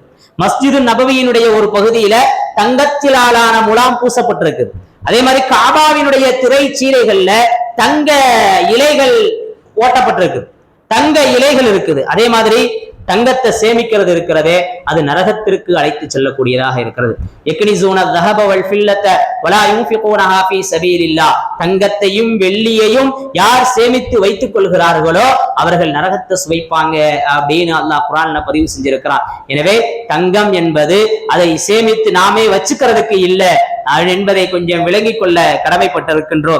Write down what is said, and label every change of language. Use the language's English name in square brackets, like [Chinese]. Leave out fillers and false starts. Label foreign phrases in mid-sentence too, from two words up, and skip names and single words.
[Tamil] மஸ்ஜிது நபவியினுடைய ஒரு பகுதியில தங்கத்திலான முலாம் பூசப்பட்டிருக்கு. அதே மாதிரி காபாவினுடைய திரை சீலைகள்ல தங்க இலைகள் ஓட்டப்பட்டிருக்கு, தங்க இலைகள் இருக்குது. அதே மாதிரி தங்கத்தை சேமிக்கிறது இருக்கிறதே, அது நரகத்திற்கு அழைத்து செல்லக்கூடியதாக இருக்கிறது. [Arabic] யக்னிஸூன ذهب والفضة ولا ينفقونها في سبيل الله, [Tamil] தங்கத்தையும் வெள்ளியையும் யார் சேமித்து வைத்துக் கொள்கிறார்களோ அவர்கள் நரகத்தை சுவைப்பாங்க அப்படின்னு அல்லாஹ் குர்ஆன்ல பதிவு செஞ்சிருக்கிறான். எனவே தங்கம் என்பது அதை சேமித்து நாமே வச்சுக்கிறதுக்கு இல்ல என்பதை கொஞ்சம் விளங்கிக் கொள்ள கடமைப்பட்டிருக்கின்றோம்.